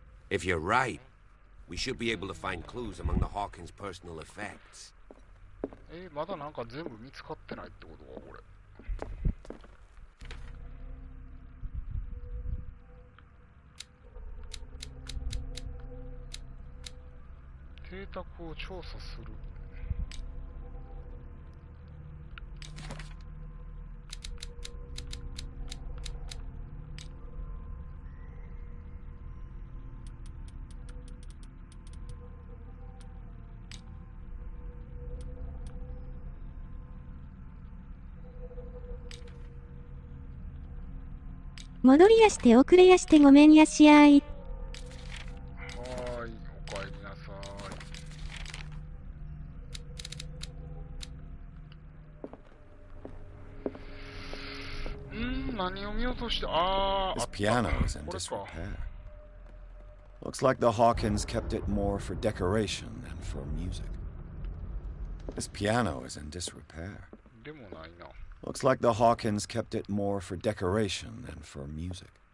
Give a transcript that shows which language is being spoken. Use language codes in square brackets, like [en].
[en] If you're right, we should be able to find clues among the Hawkins' personal effects. [ja] まだなんか全部見つかってないってことか、これ。邸宅を調査する。戻りやして遅れやしてごめんやしやい。はーい、おかえりなさい。何を見落として、 [en] This piano is in disrepair. Looks like the Hawkins kept it more for decoration than for music. This piano is in disrepair. [ja] でもないな。 [en] Looks like the Hawkins kept it more for decoration than for music.